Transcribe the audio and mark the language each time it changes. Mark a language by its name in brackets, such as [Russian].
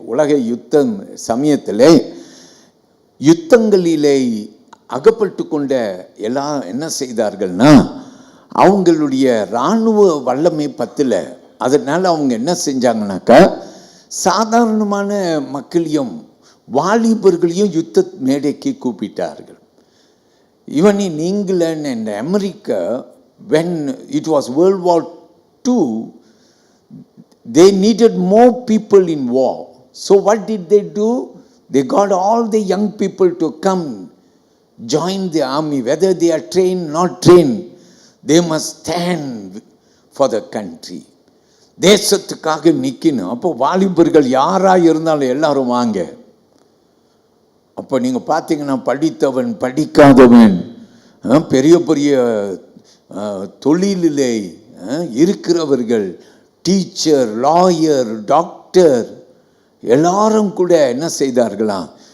[Tamil] உலக யுத்தம் சமயத்தில் யுத்தங்களிலே அகப்பட்டு கொண்ட எல்லாம் என்ன செய்தார்கள்னா, அவங்களுடைய இராணுவ வல்லமை பத்தல. அதனால் அவங்க என்ன செஞ்சாங்கனாக்கா, சாதாரணமான மக்களையும் வாலிபர்களையும் யுத்த மேடைக்கு கூப்பிட்டார்கள். [English] Even in England and America, when it was World War II, they needed more people in war. So what did they do? They got all the young people to come join the army. Whether they are trained or not trained, they must stand for the country. [Tamil] தேசத்துக்காக நிற்கணும். அப்போ வாலிபர்கள் யாராக இருந்தாலும் எல்லாரும் வாங்க. அப்போ நீங்கள் பார்த்தீங்கன்னா படித்தவன் படிக்காதவன், பெரிய பெரிய தொழிலிலே இருக்கிறவர்கள், டீச்சர், லாயர், டாக்டர் எல்லாரும் கூட என்ன செய்தார்களாம்?